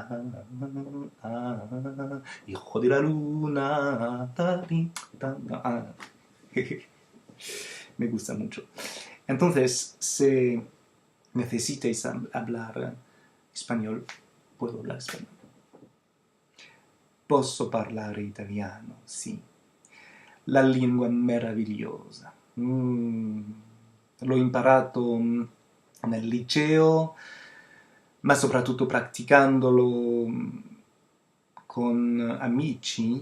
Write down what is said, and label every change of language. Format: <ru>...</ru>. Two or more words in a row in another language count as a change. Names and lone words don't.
<es>Hijo de la luna. Me gusta mucho. Entonces, si necesitáis hablar español, puedo hablar español.</es> <it>Posso parlare italiano, sì. La lingua meravigliosa. L'ho imparato nel liceo, ma soprattutto praticandolo con amici.</it>